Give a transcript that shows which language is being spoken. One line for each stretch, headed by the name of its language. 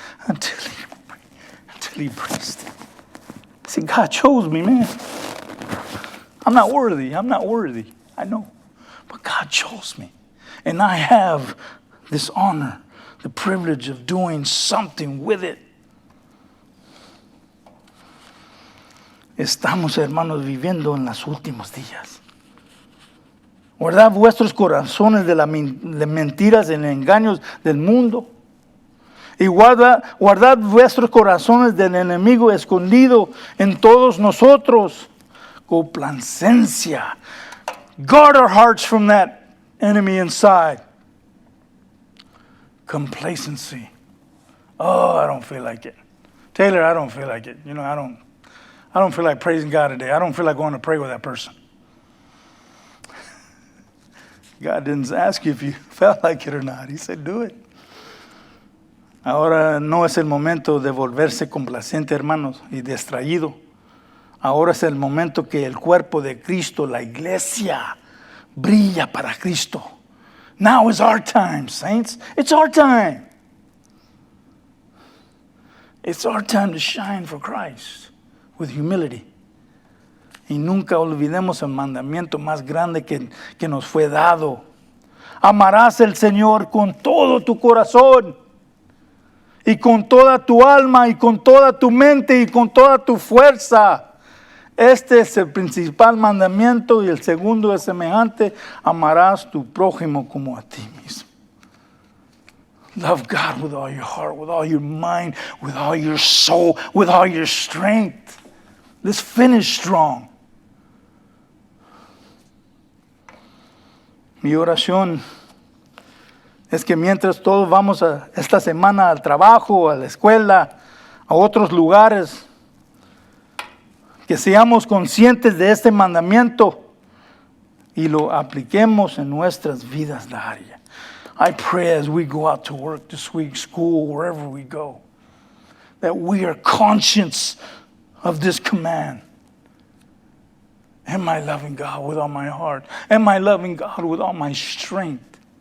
English: Until he embraced it. See, God chose me, man. I'm not worthy. I know. But God chose me. And I have this honor, the privilege of doing something with it.
Spanish: Estamos, hermanos, viviendo en los últimos días. Guardad vuestros corazones de las mentiras y engaños del mundo. Y guardad vuestros corazones del enemigo escondido en todos nosotros. Complacencia.
English: Guard our hearts from that enemy inside. Complacency. Oh, I don't feel like it. Taylor, I don't feel like it. You know, I don't feel like praising God today. I don't feel like going to pray with that person. God didn't ask you if you felt like it or not. He said, do it.
Spanish: Ahora no es el momento de volverse complaciente, hermanos, y distraído. Ahora es el momento que el cuerpo de Cristo, la iglesia, brilla para Cristo.
English: Now is our time, saints. It's our time. It's our time to shine for Christ with humility.
Spanish: Y nunca olvidemos el mandamiento más grande que nos fue dado. Amarás al Señor con todo tu corazón, y con toda tu alma, y con toda tu mente, y con toda tu fuerza. Este es el principal mandamiento, y el segundo es semejante: amarás tu prójimo como a ti mismo.
English: Love God with all your heart, with all your mind, with all your soul, with all your strength. Let's finish strong.
Spanish: Mi oración es que mientras todos vamos esta semana al trabajo, a la escuela, a otros lugares, que seamos conscientes de este mandamiento y lo apliquemos en nuestras vidas diarias.
English: I pray as we go out to work this week, school, wherever we go, that we are conscious of this command. Am I loving God with all my heart? Am I loving God with all my strength?